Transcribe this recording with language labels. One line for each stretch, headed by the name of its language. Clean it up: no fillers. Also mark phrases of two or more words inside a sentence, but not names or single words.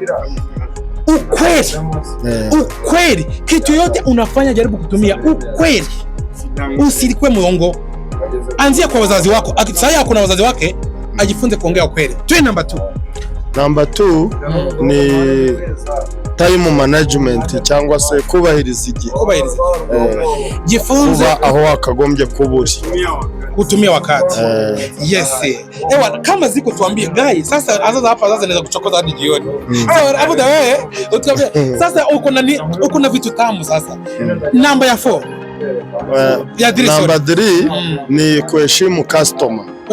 Swahili: Ukweli. Kitu yote unafanya jaribu kutumia ukweli. Usilikuwe muongo. Anzia kwa wazazi wako. Sasa hakuna wazazi wake, ajifunze kuongea ukweli.
English: Number 2.
Swahili: Number 2 ni
English: time management
Kinyarwanda: cyangwa se kubahiriza igihe.
Swahili: Jifunze
Kinyarwanda: aho akagombye kuburi
Swahili: kutumia wakati. Yes. Ewa kama ziko tuambie guys, sasa hapa naweza kuchokoza hadi jioni. Hapo da wewe utaambia sasa uko na vitu tamu sasa. Namba ya 4. Namba 3 ni kuheshimu customer.